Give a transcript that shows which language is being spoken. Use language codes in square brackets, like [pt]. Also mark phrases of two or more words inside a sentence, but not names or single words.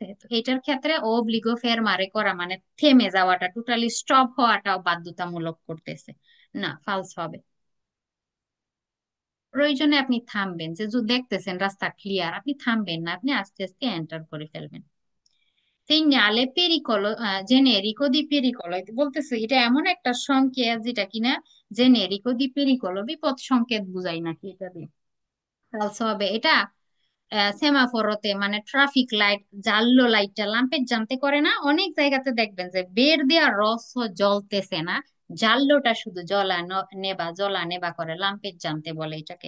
[bn] তো এটার ক্ষেত্রে [it] obbligo fermare [bn] করা মানে থেমে যাওয়াটা, টোটালি স্টপ হওয়াটাও বাধ্যতামূলক করতেছে, না ফালস হবে। প্রয়োজনে আপনি থামবেন, যে যদি দেখতেছেন রাস্তা ক্লিয়ার, আপনি থামবেন না, আপনি আস্তে আস্তে এন্টার করে ফেলবেন। [it] segnale pericolo, generico di pericolo [bn] বলতেছে এটা এমন একটা সংকেত যেটা কিনা [it] generico di pericolo, [bn] বিপদ সংকেত বুঝাই নাকি এটা দিয়ে। তাহলে হবে এটা সেমাফোরতে মানে ট্রাফিক লাইট, জাল্লো লাইটটা লাম্পের জানতে করে না, অনেক জায়গাতে দেখবেন যে বের দেওয়া রস জ্বলতেছে না, জাল্লোটা শুধু নেবা জ্বলা নেবা করে, লাম্পের জানতে বলে এটাকে।